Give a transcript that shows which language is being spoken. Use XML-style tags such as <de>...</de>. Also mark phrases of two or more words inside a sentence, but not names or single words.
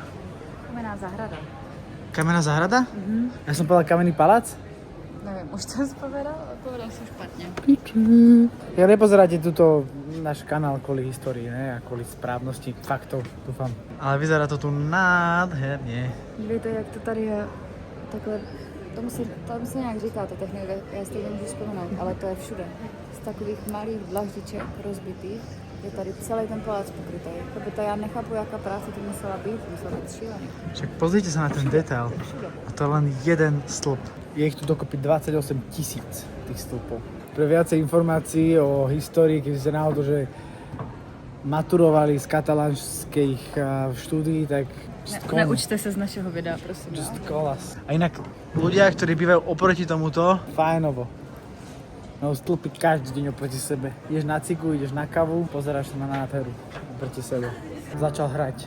<sk>Kamenná zahrada. Kamenná zahrada? Ja som povedal kamenný palác? Neviem, už to spovedal, ale povedal som špatne. Ja nepozeráte túto náš kanál kvôli histórii, ne? A kvôli správnosti faktov, dúfam. Ale vyzerá to tu nádherne.</sk> <cs>Víte, jak to tady je takhle, tomu se nějak říká ta technika, já si to nemůžu vzpomenout, ale to je všude. Z takových malých dlaždiček rozbitých je tady celý ten palác pokrytý. To já nechápu, jaká práce to musela být šílený.</cs> <sk>Však pozrite sa na ten detail. A to je len jeden stĺp. Je ich tu dokopy 28 000 tých stĺpov. Pre viacej informácií o histórii, keď ste náhodou, že maturovali z katalánskych štúdií, tak</sk> <cs>Neučte se z našeho videa, prosím.</cs> <en>Just call us.</en> <sk>A inak ľudia, ktorí bývajú oproti tomuto, fajnovo. No stĺpy každý deň oproti sebe. Ideš na cigu, ideš na kavu, pozeráš sa na nádheru oproti sebe. Začal hrať.</sk>